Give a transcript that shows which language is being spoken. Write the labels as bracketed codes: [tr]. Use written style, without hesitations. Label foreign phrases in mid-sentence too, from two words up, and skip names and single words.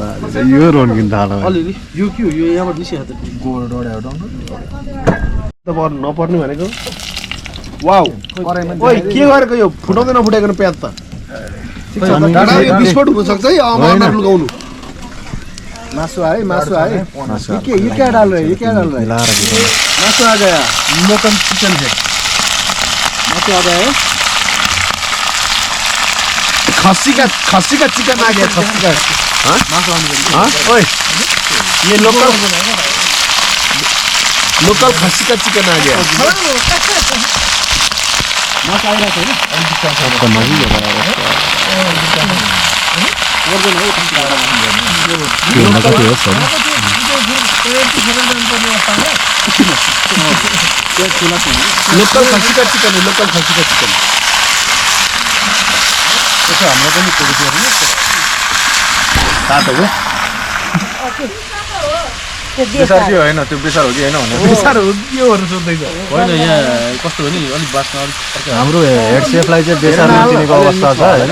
[ne] यो रन्किन थाल्यो अलिअलि यो के हो यो यहाँबाट निस्किहाल्छ गोबर डढ्याउ त नपर्ने भनेको वाउ ओइ के गरेको यो फुटाउँदै नफुटाइकन प्याज त टाढा यो बिस्फोट हुन सक्छ है अमार लगाउनु [hi] मासु आए ये क्या डाल रहे मासु आ गया मटन चिकन है मासु आ गया खस्सी का चिकन आ गया खस्सी का हाँ ओए ये लोकल खस्सी का चिकन आ गया [ne] मासु आइरहेको [hi] लोकल खस्सी का चिकन है लोकल खस्सी का चिकन [ne] हाम्रो पनि तातो हो बेसार चाहिँ होइन त्यो बेसार हो कि होइन भने बेसार हो के हो सोध्दैछ होइन यहाँ कस्तो हो नि अलिक बास्न अलिक हाम्रो [en] head chef-लाई [ne] चाहिँ बेसार नचिनेको अवस्था छ होइन